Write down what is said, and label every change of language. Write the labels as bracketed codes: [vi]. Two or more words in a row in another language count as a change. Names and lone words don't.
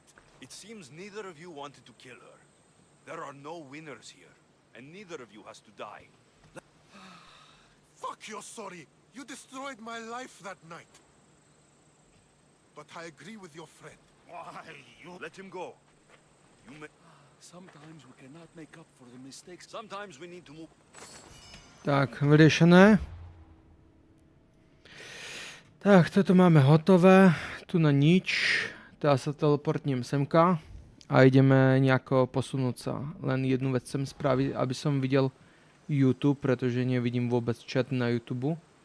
[en] It seems neither of you wanted to kill her. There are no winners here, and neither of you has to die. Fuck, you're sorry. You destroyed my life that night. But I agree with your friend. Why, you... Let him go. You may... Sometimes we cannot make up for the mistakes. Sometimes we need to move... [sk] Tak, vyriešené. Tak, toto máme hotové. Tu na nič. Teraz sa teleportnem semka. A ideme nejako posunúť sa. Len jednu vec chcem spraviť, aby som videl YouTube, pretože nevidím vôbec chat na YouTube.